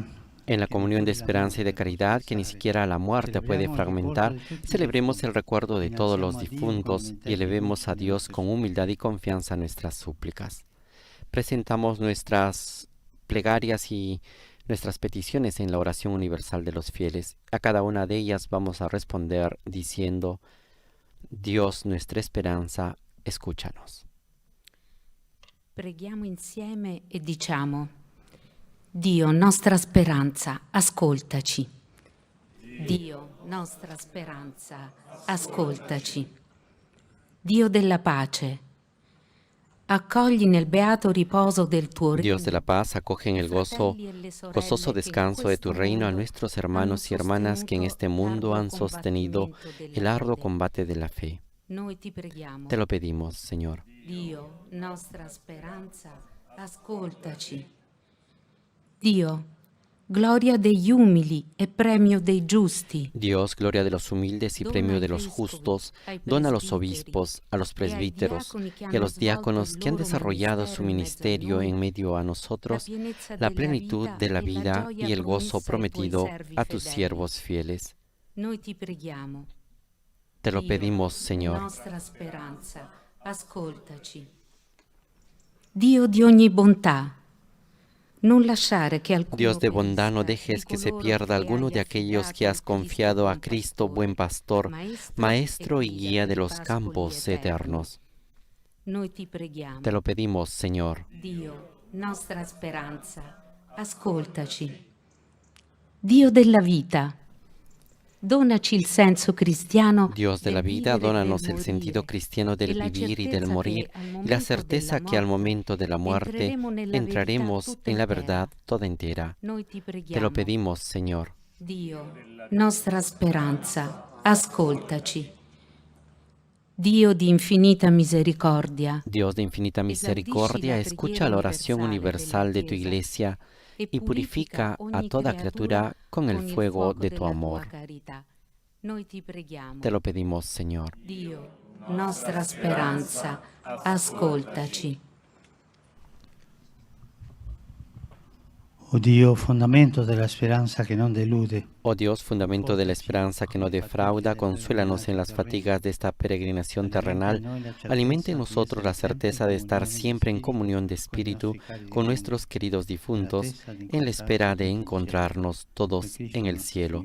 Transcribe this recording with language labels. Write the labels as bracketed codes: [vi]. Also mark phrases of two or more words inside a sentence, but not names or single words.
[es] En la comunión de esperanza y de caridad, que ni siquiera la muerte puede fragmentar, celebremos el recuerdo de todos los difuntos y elevemos a Dios con humildad y confianza nuestras súplicas. Presentamos nuestras plegarias y nuestras peticiones en la oración universal de los fieles. A cada una de ellas vamos a responder diciendo: Dios, nuestra esperanza, escúchanos. [it] Preghiamo insieme e diciamo: Dio, nostra speranza, ascoltaci. Dio, nostra speranza, ascoltaci. Dio della pace, accogli nel beato riposo del tuo regno. [es] Dios de la paz, acoge en el gozoso descanso de tu reino a nuestros hermanos y hermanas que en este mundo han sostenido el arduo combate de la fe. [it] Noi ti preghiamo. [es] Te lo pedimos, Señor. [it] Dio, nostra speranza, ascoltaci. Dio, gloria degli umili e premio dei giusti. [es] Dios, gloria de los humildes y premio de los justos, dona a los obispos, a los presbíteros y a los diáconos que han desarrollado su ministerio en medio a nosotros la plenitud de la vida y el gozo prometido a tus siervos fieles. [it] Noi ti preghiamo. [es] Te lo pedimos, Señor. [it] Nostra speranza, ascoltaci. Dio di ogni bontà, non lasciare che alcuno [es] Dios de bondad, no [it] perisca [es] dejes [it] di [es] que se [it] coloro [es] pierda [it] che [es] alguno [it] hai [es] de aquellos que has [it] affidato a Cristo [es] confiado a buen Cristo, [it] pastore, [es] buen pastor, maestro y guía de los [it] pascoli [es] campos eternos. [it] Noi ti preghiamo. [es] Te lo pedimos, Señor. [it] Dio, nostra speranza, ascoltaci. Dio della vita, donaci il senso cristiano. [es] Dios de la vida, dónanos el sentido cristiano del vivir y del morir, y la certeza que al momento de la muerte entraremos en la verdad toda entera. [it] Noi ti [es] Te lo [it] preghiamo. [es] pedimos, Señor. [it] Dio, nostra speranza, ascoltaci. Dio di infinita misericordia, [es] Dios de infinita misericordia, escucha la oración universal de tu Iglesia y purifica a toda criatura con el fuego de tu amor. [it] Noi ti preghiamo. [es] Te lo pedimos, Señor. [it] Dio, nostra speranza, ascoltaci. o Dio, fondamento della speranza che non delude, [es] Oh Dios, fundamento de la esperanza que no defrauda, consuélanos en las fatigas de esta peregrinación terrenal. Alimenta en nosotros la certeza de estar siempre en comunión de espíritu con nuestros queridos difuntos, en la espera de encontrarnos todos en el cielo.